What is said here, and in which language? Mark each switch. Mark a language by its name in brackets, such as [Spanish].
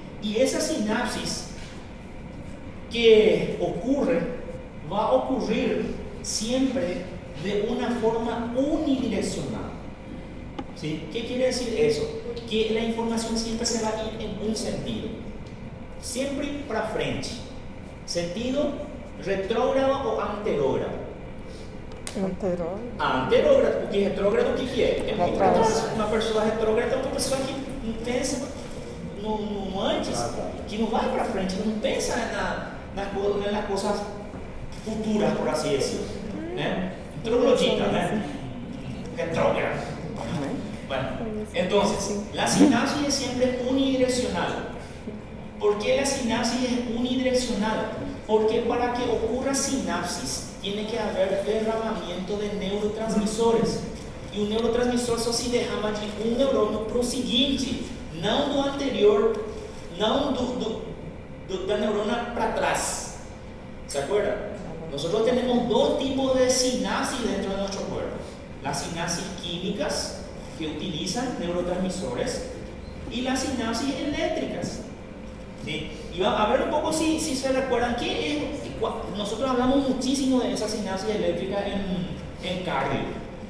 [Spanish] Y esa sinapsis que va a ocurrir siempre de una forma unidireccional, ¿sí? ¿Qué quiere decir eso? Que la información siempre se va a ir en un sentido, siempre para frente, sentido retrógrado o anterógrado. Anterógrado, porque retrógrado, ¿qué quiere? [Portuguese] Uma pessoa retrógrada é uma pessoa que não pensa no antes, que não vai para frente, que não pensa nas coisas futuras, por assim dizer, né? Troglodita, né? Retrógrado. [Spanish] Bueno, entonces, la sinapsis es siempre unidireccional. ¿Por qué la sinapsis es unidireccional? Porque para que ocurra sinapsis, tiene que [Portuguese] haver derramamento de neurotransmissores. E o neurotransmissor só se derrama de um neurônio para o seguinte, não do anterior, não da neurona para trás. [Spanish] ¿Se acuerda? Nosotros tenemos dos tipos de sinapsis dentro de nuestro cuerpo. Las sinapsis químicas, que utilizan neurotransmisores, y las sinapsis eléctricas. ¿Sí? Y a ver un poco si se recuerdan nosotros hablamos muchísimo de esa sinapsis eléctrica en cardio.